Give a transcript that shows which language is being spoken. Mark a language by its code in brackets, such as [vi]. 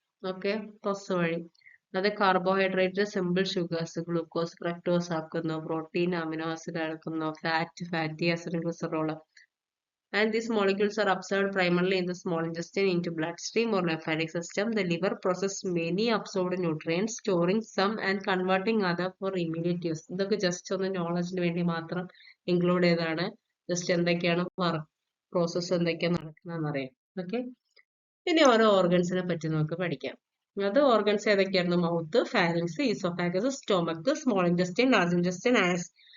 [ml] Okay, process വഴി. അതായത് carbohydrate simple sugars, glucose, fructose ആക്കുന്നു, പ്രോട്ടീൻ അമിനോ ആസിഡ് ആക്കുന്നു, fatty acid, glycerol. [en] And these molecules are absorbed primarily in the small intestine into bloodstream or lymphatic system. The liver processes many absorbed nutrients, storing some and converting other for immediate use. [ml] ഇതൊക്കെ just ഒന്ന് നോളജിന് വേണ്ടി മാത്രം include ചെയ്താണ്. Just എന്തൊക്കെയാണ് process എന്തൊക്കെയാണ് നടക്കുന്നതെന്ന് അറിയാം. Okay, ഇനി ഓരോ ഓർഗൻസിനെ പറ്റി നമുക്ക് പഠിക്കാം. അത് organs ഏതൊക്കെയായിരുന്നു, mouth, pharynx, oesophagus, stomach, small intestine, large intestine, as.